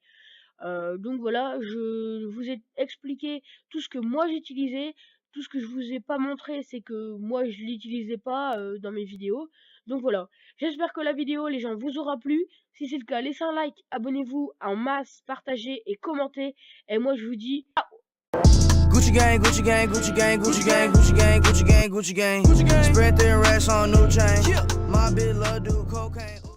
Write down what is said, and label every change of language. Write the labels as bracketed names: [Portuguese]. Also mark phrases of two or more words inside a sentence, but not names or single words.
[French] Donc voilà, je vous ai expliqué tout ce que moi j'utilisais. Tout ce que je vous ai pas montré, c'est que moi je l'utilisais pas dans mes vidéos. Donc voilà, j'espère que la vidéo, les gens, vous aura plu. Si c'est le cas, laissez un like, abonnez-vous en masse, partagez et commentez. Et moi je vous dis [English] Gucci gang, Gucci gang, Gucci gang, Gucci gang, Gucci gang, Gucci gang, Gucci gang. Spread their racks on new chain. My bitch love do cocaine.